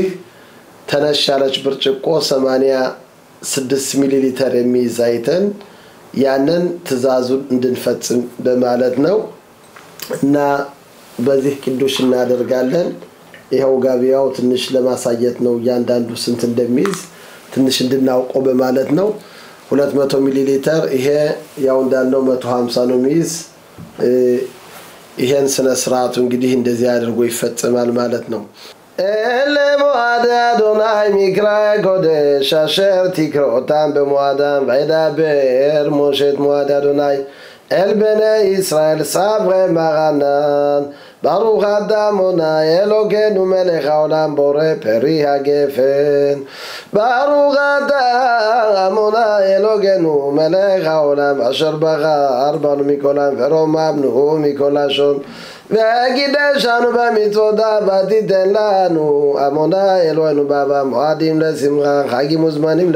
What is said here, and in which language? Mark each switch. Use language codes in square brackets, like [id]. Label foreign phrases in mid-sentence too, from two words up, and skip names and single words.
[am] ተነሻለች ብርጭቆ 86 ሚሊ ሊትር የሚይዛይተን ያንን ትእዛዙን እንድንፈጽም በማለት ነው እና በዚህ ቅዱስ እናደርጋለን ይሄው ጋቢያው ትንሽ ለማሳየት ነው ያንዳንዱ ስንት እንደሚይዝ ትንሽ እንድናውቀው በማለት ነው 200 ሚሊ ሊትር ይሄ ያው እንዳለው 150 ነው የሚይዝ ይሄን ስነ ስርዓቱ እንግዲህ እንደዚህ አድርጎ ይፈጸማል ማለት ነው [he] למועד אדוני מקרא קודש אשר תקראותם במועדם וידבר משה מועד אדוני אל בני ישראל סברי מרנן ברוך אתה אדוני אלוקינו מלך העולם בורא פרי הגפן ברוך אתה אדוני אלוקינו מלך העולם אשר בחר בנו מכל עם ורוממנו מכל לשון וקידשנו במצוותיו ותיתן לנו אדוני אלוהינו במועדים לשמחה חגים וזמנים